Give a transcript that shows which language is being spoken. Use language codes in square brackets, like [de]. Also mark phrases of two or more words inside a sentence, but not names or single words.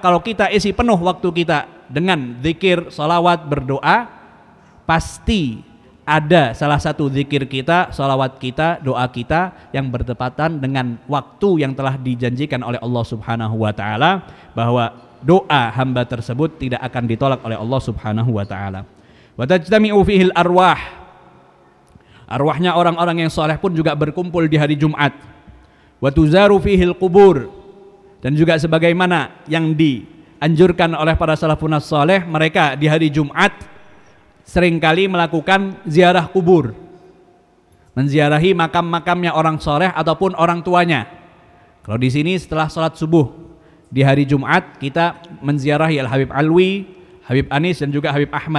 [id] Kalau kita isi penuh waktu kita dengan zikir, solawat, berdoa, pasti ada salah satu zikir kita, salawat kita, doa kita yang bertepatan dengan waktu yang telah dijanjikan oleh Allah [ar] سبحانه وتعالى, [id] bahwa doa hamba tersebut tidak akan ditolak oleh Allah [ar] سبحانه وتعالى. وتجتمع فيه الأرواح. [id] Arwahnya orang-orang yang saleh pun juga berkumpul di hari Jumat. [ar] وتزار فيه القبور. [id] Dan juga sebagaimana yang dianjurkan oleh para salafun saleh, mereka di hari Jumat seringkali melakukan ziarah kubur, menziarahi makam-makamnya orang soleh ataupun orang tuanya. Kalau di sini setelah sholat subuh di hari Jumat kita menziarahi Al Habib Alwi, Habib Anis dan juga Habib Ahmad.